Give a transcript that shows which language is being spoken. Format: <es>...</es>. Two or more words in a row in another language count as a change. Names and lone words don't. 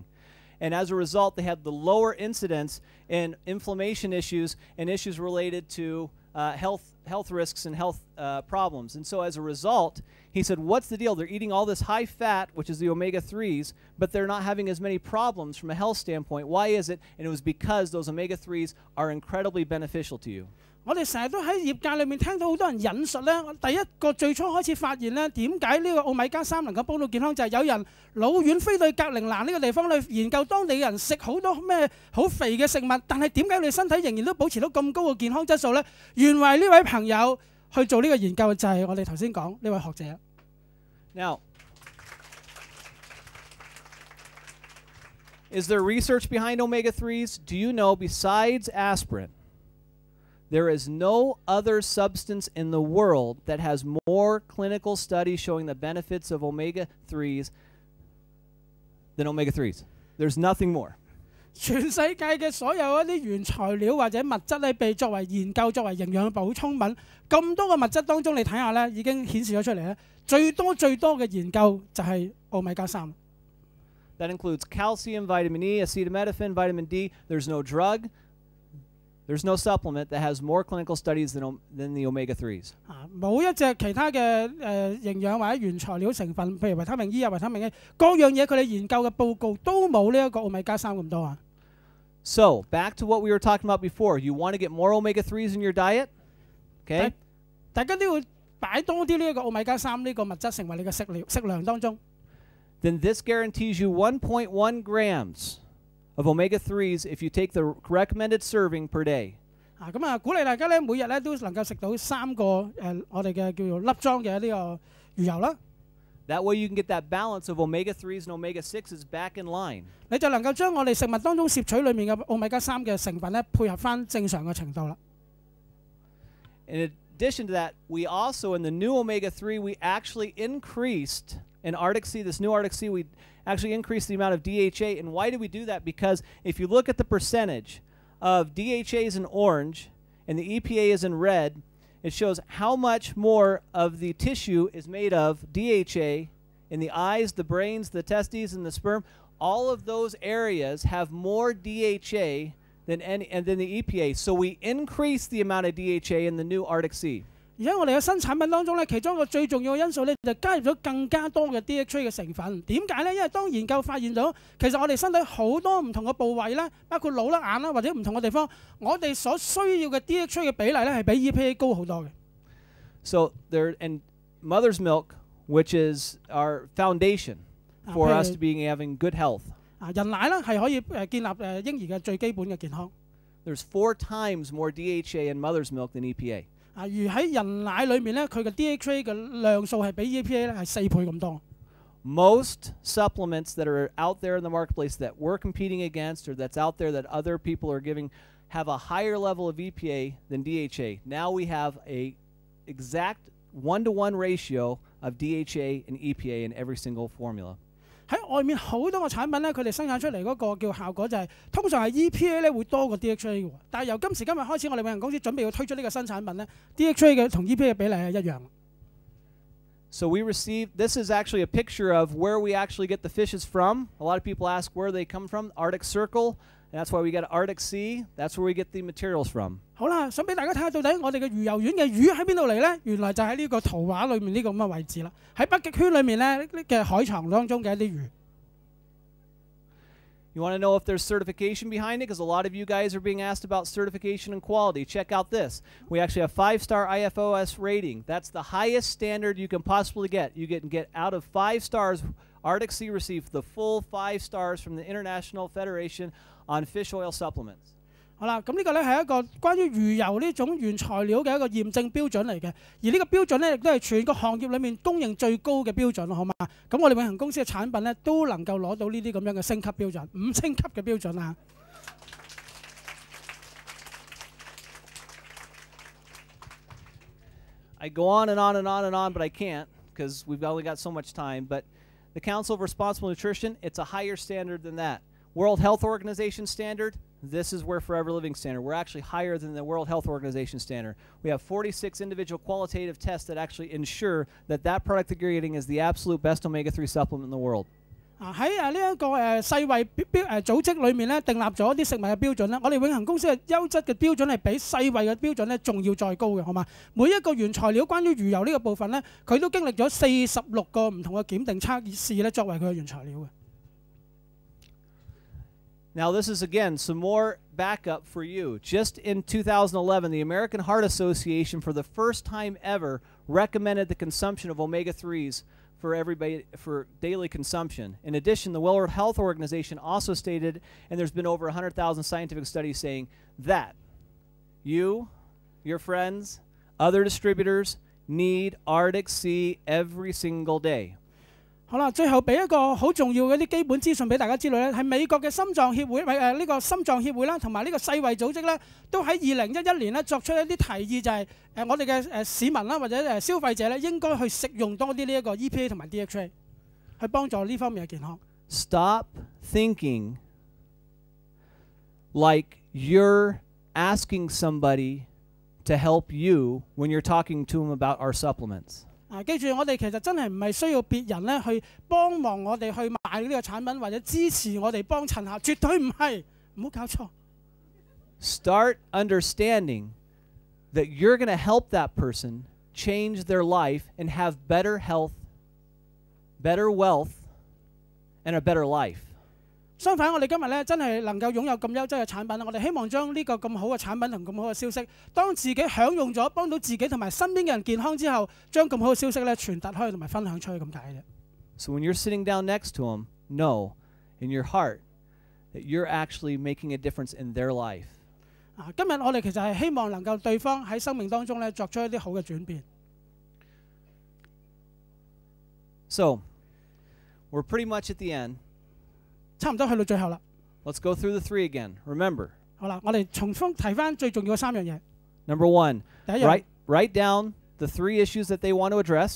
<en>And as a result, they had the lower incidence in inflammation issues and issues related to health risks and health problems. And so as a result, he said, what's the deal? They're eating all this high fat, which is the omega-3s, but they're not having as many problems from a health standpoint. Why is it? And it was because those omega-3s are incredibly beneficial to you.</en> <yue>我哋成日都喺業界裏面聽到好多人引述咧，第一個最初開始發現咧，點解呢個奧米加3能夠幫到健康，就係有人老遠飛到格陵蘭呢個地方去研究當地人食好多咩好肥嘅食物，但係點解你身體仍然都保持到咁高嘅健康質素呢？原來呢位朋友去做呢個研究就係我哋頭先講呢位學者。</yue> <en>Now, is there research behind omega-3s? Do you know, besides aspirin, there is no other substance in the world that has more clinical studies showing the benefits of omega-3s than omega-3s. There's nothing more.</en> <yue>全世界嘅所有一啲原材料或者物質咧，被作為研究、作為營養補充品，咁多個物質當中，你睇下咧，已經顯示咗出嚟咧，最多嘅研究就係奧米加3。</yue> <en>That includes calcium, vitamin E, acetaminophen, vitamin D. There's no drug. There's no supplement that has more clinical studies than the omega-3s.</en> <yue>冇一隻其他嘅營養或者原材料成分，譬如維他命 E 啊、維他命 A， 各樣嘢佢哋研究嘅報告都冇呢一個奧米加3咁多啊。</yue> <en>So back to what we were talking about before. You want to get more omega-3s in your diet? Okay.</en> <yue>大家都要擺多啲呢一個奧米加3呢個物質成為你嘅食量當中。</yue> <en>Then this guarantees you 1.1 grams of omega-3s if you take the recommended serving per day.</en> <yue>咁啊，鼓勵大家咧，每日咧都能夠食到3個我哋嘅叫做粒裝嘅呢個魚油啦。</yue> <en>That way you can get that balance of omega-3s and omega-6s back in line.</en> <yue>你就能夠將我哋食物當中攝取裡面嘅奧米加3嘅成分咧，配合翻正常嘅程度啦。</yue> <en>In addition to that, we also in the new omega-3 we actually increased in Arctic Sea, this new Arctic Sea, we actually increased the amount of DHA. And why did we do that? Because if you look at the percentage of DHAs in orange and the EPA is in red, it shows how much more of the tissue is made of DHA in the eyes, the brains, the testes, and the sperm. All of those areas have more DHA than the EPA. So we increase the amount of DHA in the new Arctic Sea.</en> <yue>而家我哋嘅新產品當中咧，其中一個最重要嘅因素咧，就加入咗更加多嘅 DHA 嘅成分。點解咧？因為當研究發現咗，其實我哋身體好多唔同嘅部位咧，包括腦啦、眼啦，或者唔同嘅地方，我哋所需要嘅 DHA 嘅比例咧，係比 EPA 高好多嘅。</yue> <en>So there and mother's milk, which is our foundation for us to having good health.</en> <yue>人奶咧係可以建立嬰兒嘅最基本嘅健康。</yue> <en>There's 4 times more DHA in mother's milk than EPA.</en> <yue>而喺人奶裏面咧，佢嘅 DHA 嘅量數係比 EPA 咧係4倍咁多。</yue> <en>Most supplements that are out there in the marketplace that we're competing against or that's out there that other people are giving have a higher level of EPA than DHA. Now we have a exact 1-to-1 ratio of DHA and EPA in every single formula.</en> <yue>喺外面好多個產品咧，佢哋生產出嚟嗰個叫效果就係通常係 EPA 咧會多過 DHA 嘅。但係由今時今日開始，我哋永恆公司準備要推出呢個新產品咧 ，DHA 嘅同 EPA 嘅比例係一樣。</yue> <en>So this is actually a picture of where we actually get the fishes from. A lot of people ask where they come from. Arctic Circle, and that's why we get Arctic Sea. That's where we get the materials from.</en> <yue>好啦，想俾大家睇下到底我哋嘅魚油丸嘅魚喺邊度嚟咧？原來就喺呢個圖畫裏面呢個咁嘅位置啦。喺北極圈裏面咧嘅海床當中嘅一啲魚。</yue> <en>You want to know if there's certification behind it? Because a lot of you guys are being asked about certification and quality. Check out this. We actually have 5-star IFOS rating. That's the highest standard you can possibly get. You can get out of 5 stars. Arctic Sea received the full 5 stars from the International Federation on Fish Oil Supplements.</en> <yue>好啦，咁呢個咧係一個關於魚油呢種原材料嘅一個驗證標準嚟嘅，而呢個標準咧亦都係全個行業裡面公認最高嘅標準，好嘛？咁我哋永恆公司嘅產品咧都能夠攞到呢啲咁樣嘅升級標準，5星級嘅標準啊！</yue> <en>I go on and on and on and on, but I can't because we've only got so much time. But the Council of Responsible Nutrition, it's a higher standard than that. World Health Organization standard, this is where Forever Living standard. We're actually higher than the World Health Organization standard. We have 46 individual qualitative tests that actually ensure that that product that you're getting is the absolute best omega-3 supplement in the world.</en> <yue>喺呢一個世衛組織裏面咧，訂立咗啲食物嘅標準咧。我哋永恆公司嘅優質嘅標準係比世衛嘅標準咧仲要再高嘅，好嘛？每一個原材料關於魚油呢個部分咧，佢都經歷咗46個唔同嘅檢定測試咧，作為佢嘅原材料嘅。</yue> <en>Now, this is, again, some more backup for you. Just in 2011, the American Heart Association, for the first time ever, recommended the consumption of omega-3s for everybody for daily consumption. In addition, the World Health Organization also stated, and there's been over 100,000 scientific studies saying that you, your friends, other distributors need Arctic Sea every single day.</en> <yue>好啦，最後俾一個好重要嘅啲基本資訊俾大家知道咧，係美國嘅心臟協會，呢個心臟協會啦，同埋呢個世衛組織咧，都喺2011年咧作出一啲提議，就係我哋嘅市民啦或者消費者咧，應該去食用多啲呢一個 EPA 同埋 DHA， 去幫助呢方面嘅健康。</yue> <en>Stop thinking like you're asking somebody to help you when you're talking to them about our supplements.</en> <yue>記住，我哋其實真係唔係需要別人咧去幫忙我哋去買呢個產品或者支持我哋幫襯下，絕對唔係，唔好搞錯。</yue> <en>Start understanding that you're going to help that person change their life and have better health, better wealth, and a better life.</en> <yue>相反，我哋今日咧真係能夠擁有咁優質嘅產品，我哋希望將呢個咁好嘅產品同咁好嘅消息，當自己享用咗，幫到自己同埋身邊嘅人健康之後，將咁好嘅消息咧傳達開同埋分享出去咁解嘅。</yue> <en>So when you're sitting down next to them, know in your heart that you're actually making a difference in their life.</en> <yue>今日我哋其實係希望能夠對方喺生命當中咧作出一啲好嘅轉變。</yue> <en>So we're pretty much at the end.</en> <yue>差唔多去到最後啦。</yue> <en>Let's go through the 3 again. Remember.</en> <yue>好啦，我哋重複提翻最重要嘅3樣嘢。</yue> <en>Number 1,</en> <yue>第一樣</yue> <en>write down the 3 issues that they want to address.</en>